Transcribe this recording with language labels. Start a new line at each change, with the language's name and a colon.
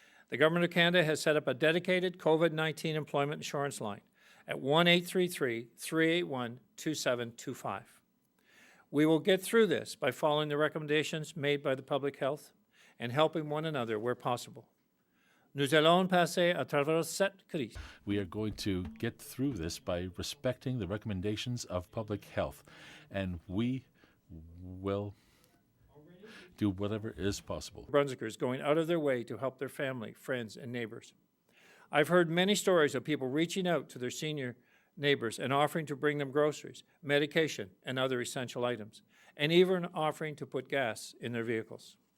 English: The Government of Canada has set up a dedicated COVID-19 employment insurance line at 1-833-381-2725. We will get through this by following the recommendations made by the public health and helping one another where possible.
French: Nous allons passer à travers cette crise.
English: We are going to get through this by respecting the recommendations of public health, and we will do whatever is possible. Brunswickers going out of their way to help their family, friends, and neighbors. I've heard many stories of people reaching out to their senior neighbors and offering to bring them groceries, medication, and other essential items, and even offering to put gas in their vehicles.